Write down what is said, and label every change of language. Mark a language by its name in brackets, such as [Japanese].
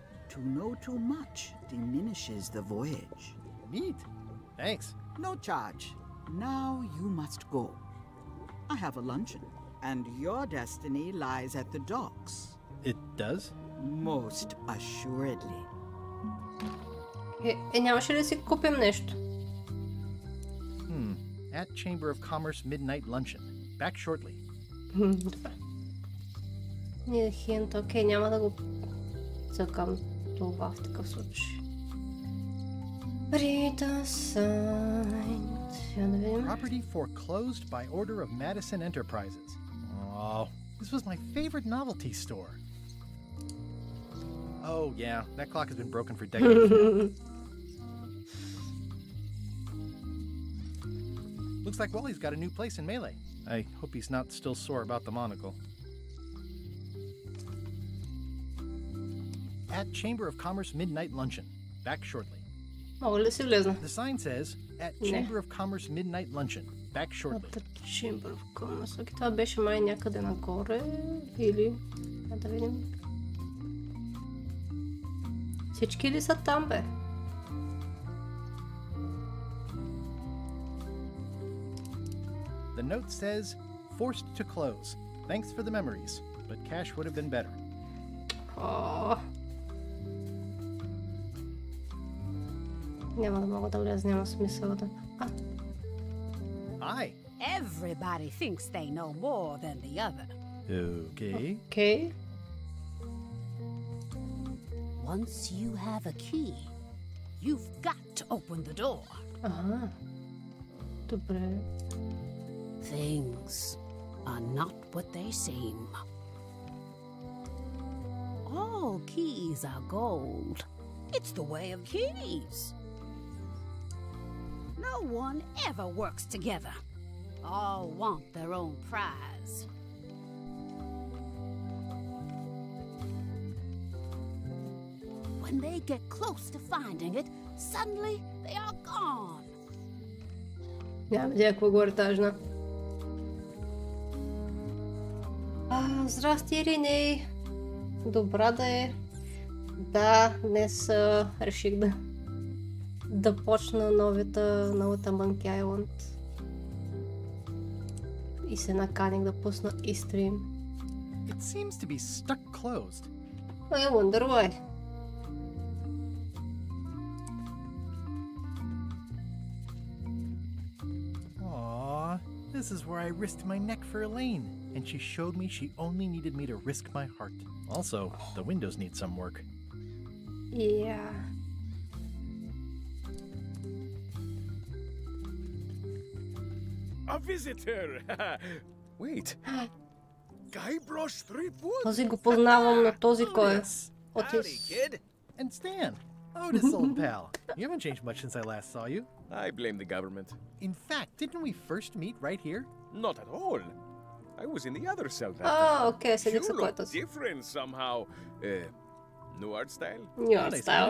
[English] To know too much diminishes the voyage. Neat. Thanks. No charge. Now you must go. I have a luncheon. And your destiny lies at the docks. It does? Most assuredly. [Bulgarian] Нямаше ли да си купим нещо? [English] At Chamber of Commerce Midnight Luncheon. Back shortly. [Bulgarian] Добре. [English] Need a hint. [Bulgarian] Окей, няма да го цъкам това в такъв случай. [English] Read the sign. Property foreclosed by order of Madison Enterprises. Oh, this was my favorite novelty store. Oh yeah, that clock has been broken for decades now. Looks like Wally's got a new place in Melee. I hope he's not still sore about the monocle. At Chamber of Commerce Midnight Luncheon. Back shortly. [Bulgarian] Мога ли си влезна? [English] The sign says, at Chamber of Commerce Midnight Luncheon. Back shortly. At Chamber of Commerce. [Bulgarian] Окей, това беше май някъде нагоре. Или... Да видим. Всички ли са там, бе? [English] The note says, forced to close. Thanks for the memories, but cash would have been better. [Bulgarian] Няма да мога да вляза, няма смисъл да... [English] Hi. Everybody thinks they know more than the other. Okay. Okay. Once you have a key, you've got to open the door. [Bulgarian] Ага. Добре. [English] Things are not what they seem. All keys are gold. It's the way of keys. No one ever works together. All want their own prize. When they get close to finding it, suddenly they are gone. [Bulgarian] Няма видя какво горе тази жена. Здрасти, Риней. Добра да е. Да, днес реших да почна новата Monkey Island. И се наканих да пусна и стрим. [English] It seems to be stuck closed. I wonder why. Aww, this is where I risked my neck for Elaine, and she showed me she only needed me to risk my heart. Also, the windows need some work. Yeah. A visitor! Wait. Guybrush Threepwood? [Bulgarian] Този го познавам, но този кой е? [English] Howdy, kid. And Stan. Otis, old pal. You haven't changed much since I last saw you. I blame the government. In fact, didn't we first meet right here? Not at all. I was in the other cell that time. Okay, you look different somehow. New art style? New art style.